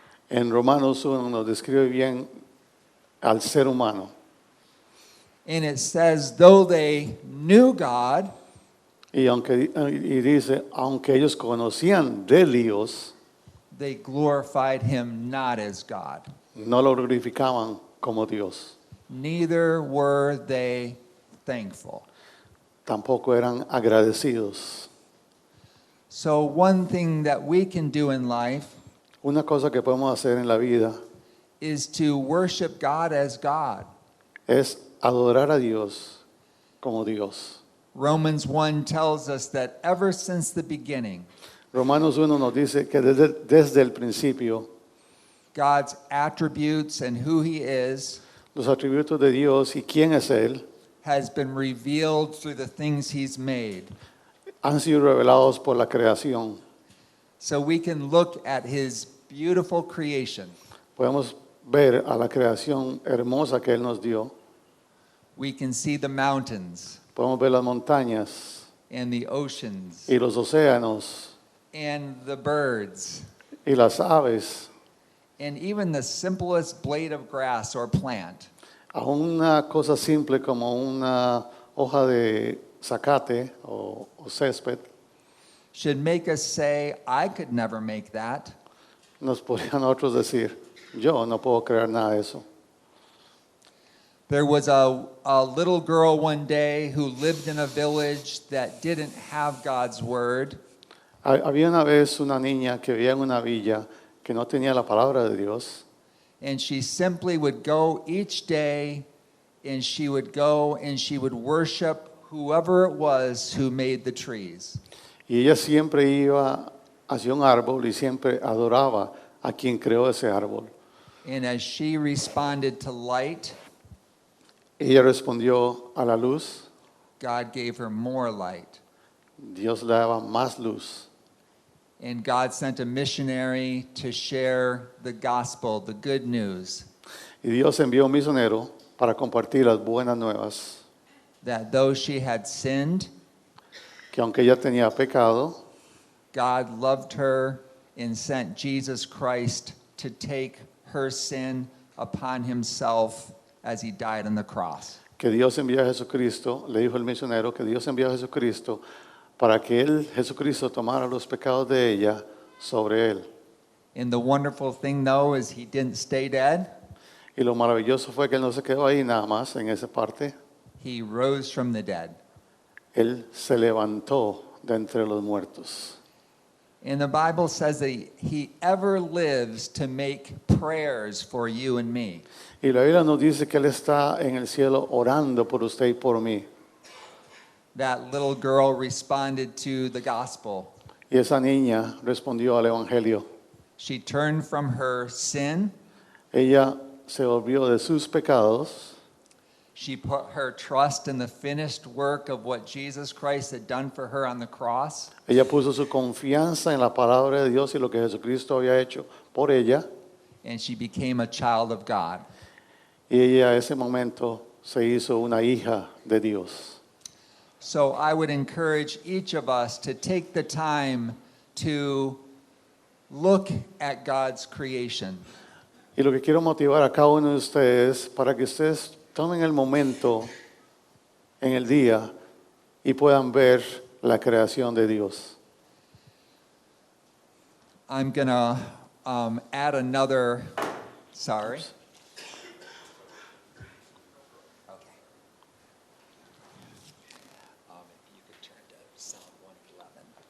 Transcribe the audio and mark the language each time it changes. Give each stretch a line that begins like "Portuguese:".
Spanish: En Romanos 1 nos describe bien al ser humano.
English: And it says, though they knew God,
Spanish: Y dice, aunque ellos conocían de Dios,
English: they glorified him not as God.
Spanish: no lo glorificaban como Dios.
English: Neither were they thankful.
Spanish: Tampoco eran agradecidos.
English: So one thing that we can do in life
Spanish: Una cosa que podemos hacer en la vida
English: is to worship God as God.
Spanish: es adorar a Dios como Dios.
English: Romans 1 tells us that ever since the beginning,
Spanish: Romanos 1 nos dice que desde el principio
English: God's attributes and who he is
Spanish: los atributos de Dios y quién es Él
English: has been revealed through the things he's made.
Spanish: han sido revelados por la creación.
English: So we can look at his beautiful creation.
Spanish: Podemos ver a la creación hermosa que Él nos dio.
English: We can see the mountains
Spanish: Podemos ver las montañas
English: and the oceans
Spanish: y los océanos
English: and the birds
Spanish: y las aves,
English: and even the simplest blade of grass or plant.
Spanish: a una cosa simple como una hoja de zacate o césped,
English: Should make us say, I could never make that.
Spanish: nos podrían otros decir, yo no puedo crear nada de eso.
English: There was a little girl one day who lived in a village that didn't have God's word.
Spanish: Había una vez una niña que vivía en una villa que no tenía la palabra de Dios
English: And she simply would go each day and she would go and she would worship whoever it was who made the trees.
Spanish: y ella siempre iba hacia un árbol y siempre adoraba a quien creó ese árbol.
English: And as she responded to light,
Spanish: Ella respondió a la luz,
English: God gave her more light.
Spanish: Dios le daba más luz.
English: And God sent a missionary to share the gospel, the good news,
Spanish: Y Dios envió un misionero para compartir las buenas nuevas,
English: that though she had sinned,
Spanish: que aunque ella tenía pecado,
English: God loved her and sent Jesus Christ to take her sin upon himself as he died on the cross.
Spanish: que Dios envió a Jesucristo, le dijo el misionero que Dios envió a Jesucristo para que él, Jesucristo, tomara los pecados de ella sobre él.
English: And the wonderful thing, though, is he didn't stay dead.
Spanish: Y lo maravilloso fue que él no se quedó ahí nada más en esa parte.
English: He rose from the dead.
Spanish: Él se levantó de entre los muertos.
English: And the Bible says that he ever lives to make prayers for you and me.
Spanish: Y la Biblia nos dice que él está en el cielo orando por usted y por mí.
English: That little girl responded to the gospel.
Spanish: Y esa niña respondió al evangelio.
English: She turned from her sin.
Spanish: Ella se volvió de sus pecados.
English: She put her trust in the finished work of what Jesus Christ had done for her on the cross.
Spanish: Ella puso su confianza en la palabra de Dios y lo que Jesucristo había hecho por ella.
English: And she became a child of God.
Spanish: Y ella en ese momento se hizo una hija de Dios.
English: So I would encourage each of us to take the time to look at God's creation.
Spanish: Y lo que quiero motivar a cada uno de ustedes para que ustedes tomen el momento en el día y puedan ver la creación de Dios.
English: I'm going to add another, sorry. Okay. You could turn to Psalm 111.